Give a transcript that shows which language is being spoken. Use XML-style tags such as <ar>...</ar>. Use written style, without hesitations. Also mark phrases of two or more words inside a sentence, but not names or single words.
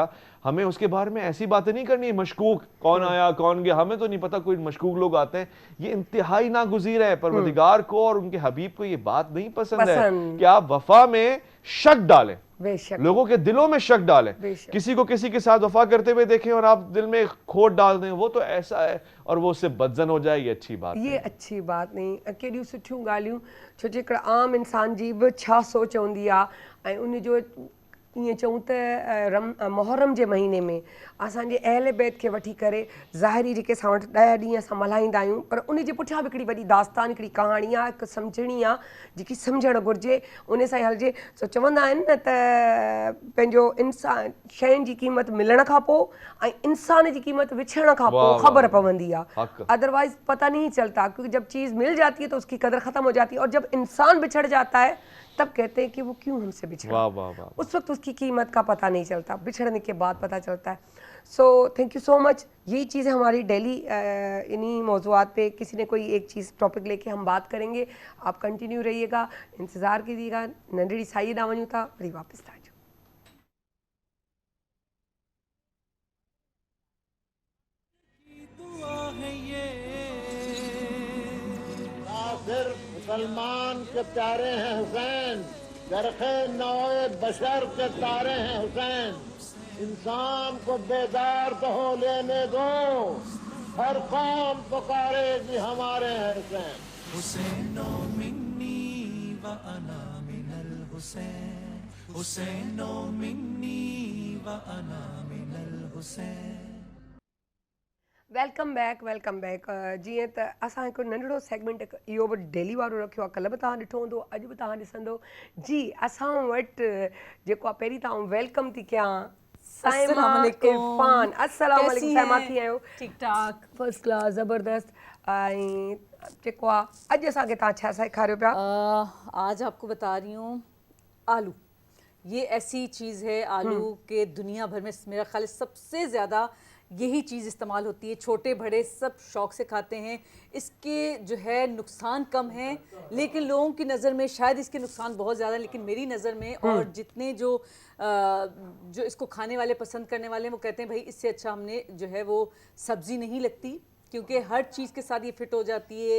<ur>ہمیں اس کے بارے میں ایسی باتیں نہیں کرنی، مشکوک کون آیا کون گیا، ہمیں تو نہیں پتا، کوئی مشکوک لوگ آتے ہیں، یہ انتہائی ناگزیر ہے۔ پروردگار کو اور ان کے حبیب کو یہ بات نہیں پسند ہے کہ آپ وفا میں شک ڈالیں، بے شک لوگوں کے دلوں میں شک ڈالیں. بے شک. کسی کو کسی کے ساتھ وفا کرتے ہوئے دیکھیں اور آپ دل میں کھوٹ ڈال دیں وہ تو ایسا ہے اور وہ اس سے بدزن ہو جائے, یہ اچھی بات نہیں. یہ اچھی بات نہیں.</ur> <sd>कहिड़ियूं सुठियूं ॻाल्हियूं, छो जो हिकिड़ा आम इंसान जी बि छा सोच हूंदी आहे. ऐं उन जो ईअं चऊं त मुहर्रम जे महीने में असांजे अहल बैत खे वठी करे ज़ाहिरी जेके असां वटि 10 ॾींहं असां मल्हाईंदा आहियूं, पर उन जे पुठियां बि हिकिड़ी वॾी दास्तान, हिकिड़ी कहाणी आहे, हिकु सम्झणी आहे जेकी सम्झणु घुरिजे, उन सां ई हलिजे. सो चवंदा आहिनि न त पंहिंजो इंसान शयुनि जी क़ीमत मिलण खां पोइ ऐं इंसान जी क़ीमत विछड़ण खां पोइ ख़बर पवंदी आहे.</sd> <ur>ادروائز پتا نہیں چلتا، کیونکہ جب چیز مل جاتی ہے تو اس کی قدر ختم ہو جاتی ہے، اور جب انسان بچھڑ جاتا ہے تب کہتے ہیں کہ وہ کیوں ہم سے بچھڑا. اس وقت اس کی قیمت کا پتا نہیں چلتا، بچھڑنے کے بعد پتا چلتا ہے.</ur> <en>So thank you so much.</en> <ur>یہی چیزیں ہماری ڈیلی انہی موضوعات پہ کسی نے کوئی ایک چیز ٹاپک لے کے ہم بات کریں گے. آپ کنٹینیو رہیے گا، انتظار کیجیے گا.</ur> <sd>नंढड़ी साई ॾांहुं वञूं था, वरी वापसि था.</sd> <ur>مسلمان کے پیارے ہیں حسین، چرخِ نوعِ بشر کے تارے ہیں حسین. انسان کو بیدار تو ہو لینے دو، ہر قوم پکارے گی ہمارے ہیں حسین.</ur> <ar>حسين مني وأنا من الحسين، حسين مني وأنا من الحسين.</ar> <en>Welcome back.</en> <sd>जीअं त असां हिकु नंढड़ो सेगमेंट इहो बि डेली वारो रखियो आहे. कल्ह बि तव्हां ॾिठो हूंदो, अॼु बि तव्हां ॾिसंदो. जी असां वटि जेको आहे, पहिरीं तव्हां वेलकम थी कयां साइमा इरफान. अस्सलाम वालेकुम साइमा, कीअं आहियो? ठीक ठाक,</sd> <en>First class,</en> <sd>ज़बरदस्त. ऐं जेको आहे अॼु असांखे तव्हां छा सेखारियो पिया?</sd> <ur>آج آپ کو بتا رہی ہوں آلو. یہ ایسی چیز ہے آلو کہ دنیا بھر میں میرا خیال ہے سب سے زیادہ یہی چیز استعمال ہوتی ہے. چھوٹے بڑے سب شوق سے کھاتے ہیں۔ اس کے جو ہے نقصان کم ہیں، لیکن لوگوں کی نظر میں شاید اس کے نقصان بہت زیادہ، لیکن میری نظر میں اور جتنے جو اس کو کھانے والے پسند کرنے والے ہیں وہ کہتے ہیں بھائی اس سے اچھا ہم نے جو ہے وہ سبزی نہیں لگتی، کیونکہ ہر چیز کے ساتھ یہ فٹ ہو جاتی ہے.</ur>